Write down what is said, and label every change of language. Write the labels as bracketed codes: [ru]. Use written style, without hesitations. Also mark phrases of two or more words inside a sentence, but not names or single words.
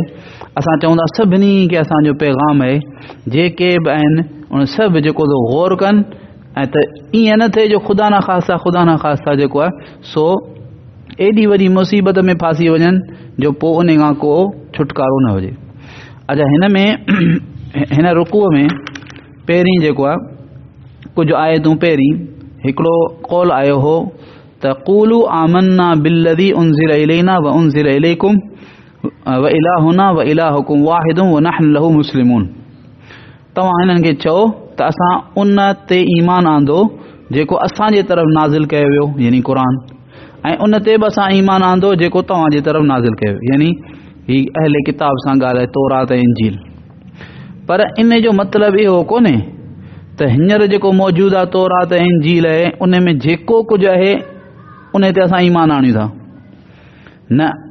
[sd] असां चवंदा सभिनी खे असांजो पैगाम आहे, जेके बि आहिनि उन सभु जेको तो गौर कनि ऐं त ईअं न थिए जो ख़ुदा न ख़ास्ता जेको आहे सो एॾी वॾी मुसीबत में फासी वञनि जो पोइ उन खां को छुटकारो न हुजे। अच्छा, हिन रुकूअ में पहिरीं जेको आहे कुझु आयतूं पहिरीं हिकिड़ो कौल आयो हो त [ar] قولوا آمنا بالذي أنزل إلينا وأنزل إليكم وإلهنا وإلهكم واحد ونحن له مسلمون. [sd] तव्हां हिननि खे चओ त असां उन ते ईमान आंदो जेको असांजे तरफ़ नाज़िल कयो वियो, यानी क़ुर, ऐं उन ते बि असां ईमान आंदो जेको तव्हांजे तरफ़ नाज़िल कयो, यानी ही अहले किताब सां ॻाल्हाए तौरात ऐं इंजील। पर इन जो मतिलबु इहो कोन्हे त हींअर जेको मौजूदु आहे तौरात ऐं इंजील आहे उन में जेको कुझु आहे उन ते असां ईमान आणियूं था, न,